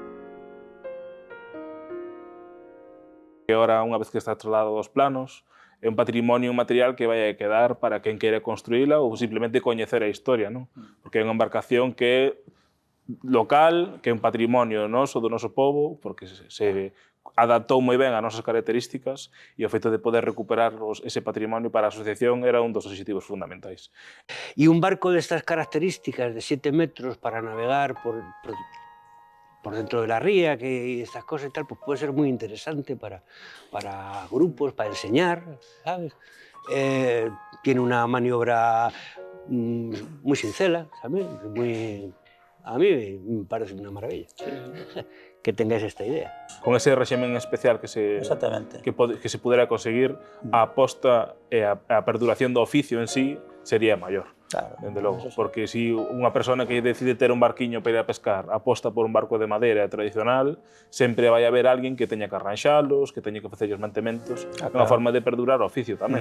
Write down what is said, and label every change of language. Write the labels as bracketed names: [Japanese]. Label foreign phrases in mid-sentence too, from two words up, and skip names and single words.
[Galician] Que ahora, unha vez que está trasladado aos planos, é un patrimonio material que vai a quedar para quen queira construíla ou simplemente coñecer a historia, non? Porque é unha embarcación que é local, que é un patrimonio noso, do noso povo, porque se adaptou moi ben ás nosas características e o feito de poder recuperar ese patrimonio para a asociación era un dos obxectivos fundamentais. [Spanish] Y un barco de estas características de 7 metros para navegar por dentro de la ría, que estas cosas y tal, pues puede ser muy interesante para grupos, para enseñar, ¿sabes? Tiene una maniobra muy sincera, ¿sabes? A mí me parece una maravilla que tengáis esta idea. [Galician] Con ese régimen especial que se pudera conseguir, a aposta e a perduración do oficio en sí sería maior. Claro, dende logo, porque se unha persona que decide ter un barquiño para ir a pescar aposta por un barco de madeira tradicional, sempre vai haber alguén que teña que arranxalos, que teña que facer os mantementos, unha forma de perdurar o oficio tamén.